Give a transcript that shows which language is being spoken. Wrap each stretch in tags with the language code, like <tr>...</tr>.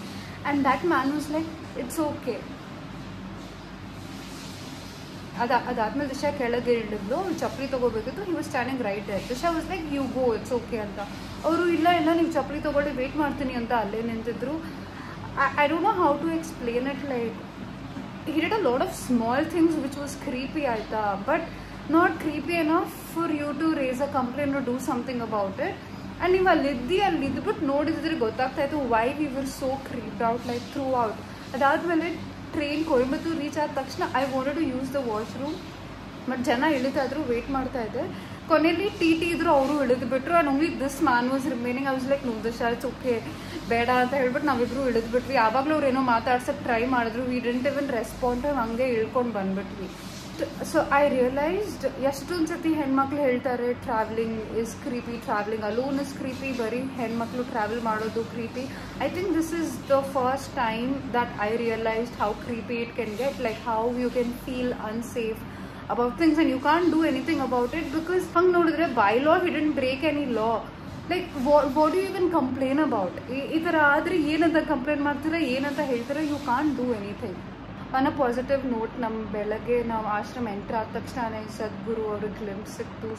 <en>And that man was like it's okay.</en> <kn>ಅದಾದ್ಮೇಲೆ ದಿಶಾ ಕೆಳಗೆ ಇಳಿದ್ಲು. ಚಪ್ಪಲಿ ತೊಗೋಬೇಕಿತ್ತು.</kn> <en>He was standing right there. Disha was like you go it's okay ಅಂತ.</en> <kn>ಅವರು ಇಲ್ಲ ನೀವು ಚಪ್ಪಲಿ ತೊಗೊಳ್ಳಿ ವೇಟ್ ಮಾಡ್ತೀನಿ ಅಂತ ಅಲ್ಲೇ ನಿಂತಿದ್ರು.</kn> <en>I don't know how to explain it. Like he did a lot of small things which was creepy aita, but not creepy enough for you to raise a complaint or do something about it. And</en> <kn>ನೀವು ಅಲ್ಲಿದ್ಬಿಟ್ಟು ನೋಡಿದ್ರೆ ಗೊತ್ತಾಗ್ತಾ ಇತ್ತು</kn> <en>why we were so creeped out like throughout.</en> <kn>ಅದಾದಮೇಲೆ train Coimbatore reach ಆದ ತಕ್ಷಣ</kn> <en>I wanted to use the washroom</en> <kn>but ಜನ ಇಳಿತಾ ಇದ್ರು, wait ಮಾಡ್ತಾ ಇದ್ದೆ. ಕೊನೆಯಲ್ಲಿ ಟಿ ಇದ್ರು, ಅವರು ಇಳಿದ್ಬಿಟ್ರು.</kn> <en>And only this man was remaining. I was like no Disha it's okay</en> <kn>ಬೇಡ ಅಂತ ಹೇಳ್ಬಿಟ್ಟು ನಾವಿಬ್ರು ಇಳಿದ್ಬಿಟ್ವಿ. ಯಾವಾಗಲೂ ಅವ್ರು ಏನೋ ಮಾತಾಡ್ಸೋಕ್ಕೆ ಟ್ರೈ ಮಾಡಿದ್ರು.</kn> <en>We didn't even respond.</en> <kn>ಹಂಗೆ ಇಳ್ಕೊಂಡು ಬಂದ್ಬಿಟ್ವಿ.</kn> <en>so I realised</en> <kn>ಎಷ್ಟೊಂದು ಸತಿ ಹೆಣ್ಮಕ್ಳು ಹೇಳ್ತಾರೆ</kn> <en>travelling is creepy, travelling alone is creepy,</en> <kn>ಬರೀ ಹೆಣ್ಮಕ್ಳು ಟ್ರಾವೆಲ್ ಮಾಡೋದು ಕ್ರೀಪಿ.</kn> <en>I think this is the first time that I realised how creepy it can get, like how you can feel unsafe about things and you can't do anything about it because</en> <kn>hang nodidre</kn> <en>by law he didn't break any law. Like what do you even complain about?</en> <kn>Ee tara adre ಏನಂತ complaint ಮಾಡ್ತೀರಾ, ಏನಂತ ಹೇಳ್ತೀರಾ?</kn> <en>You can't do anything. On a positive note,</en> <kn>ನಮ್ಮ ಬೆಳಗ್ಗೆ ನಾವು ಆಶ್ರಮ enter ಆದ ತಕ್ಷಣ ಸದ್ಗುರು ಅವ್ರ ಗ್ಲಿಂಪ್ಸ್ ಸಿಕ್ತು.</kn>